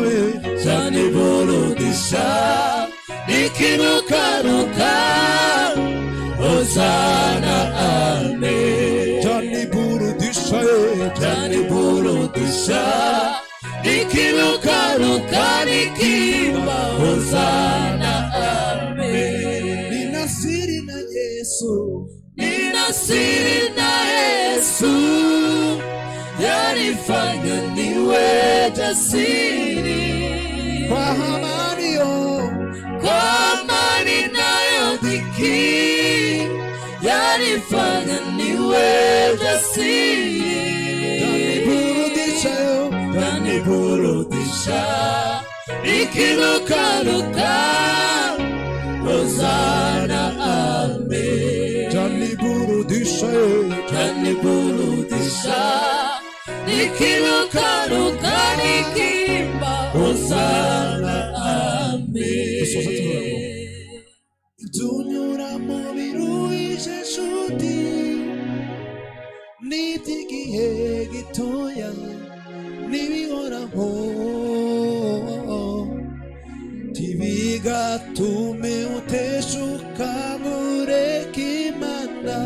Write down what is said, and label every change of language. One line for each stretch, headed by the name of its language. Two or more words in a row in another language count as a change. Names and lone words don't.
Swahili: taniburudisha, nikirukaruka, Hosana amen. taniburudisha, taniburudisha, nikirukaruka, nikimba, Hosana amen. nina siri na Yesu, nina siri na Yesu, yanifanya niwe jasiri. kwa amani kwa amani nayo dhiki, yanifanya niwe jasiri. taniburudisha, taniburudisha, nikirukaruka, Hosana amen. taniburudisha, taniburudisha, nikirukaruka, nikimba, Hosana amen.
Kinyarwanda: tunyura mu biruhije nshuti, n'iby'igihe gitoya n'ibihoraho, ntibigatume uteshuka ngo ureke Imana.